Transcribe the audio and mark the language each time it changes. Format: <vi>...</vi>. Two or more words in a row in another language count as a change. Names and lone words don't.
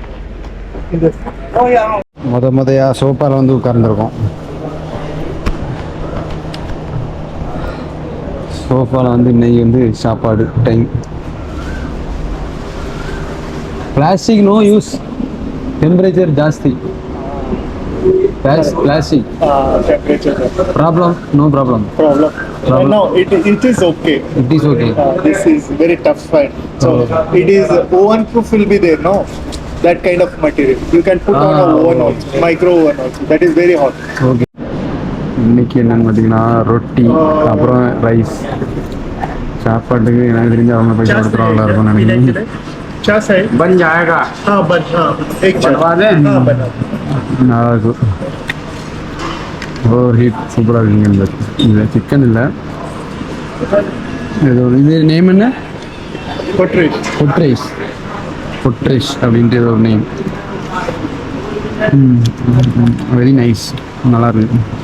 <ta>முதையாக சோஃபாவில் வந்து உட்கார்ந்துருக்கோம். சோஃபாவில் வந்து இன்னைக்கு வந்து சாப்பாடு டைம்.</ta> <en>plastic no use, temperature ஜாஸ்தி. Plastic. Temperature. Problem? No problem. Problem. No, it is okay. It is okay. This is very tough fight. So it is oven proof will be there, no? That kind of material. You can put on a oven also, micro oven also. That is very hot. Okay.</en> <ta>இன்னைக்கு என்னன்னு பார்த்தீங்கன்னா ரொட்டி அப்புறம் ரைஸ். சாப்பாட்டுக்கு எனக்கு தெரிஞ்ச அவங்க போய் கொடுத்துருவாங்களா இருக்கும்னு நினைக்கிறேன்.</ta> <hi>क्या सही बन जाएगा. हाँ बन, हाँ एक बनवा दें. हाँ बना.</hi> <ta>நல்லா இருக்கும்.</ta> <en>over heat</en> <ta>சூப்பராக இருக்குங்க. இந்த சிக்கன் இல்லை, இது நேம் என்ன?</ta> <en>Potteries.</en> <ta>பொட்ரைஸ், பொட்ரைஸ் அப்படின்ட்டு ஏதோ ஒரு நேம்.</ta> <en>very nice,</en> <ta>நல்லா இருக்கு.</ta>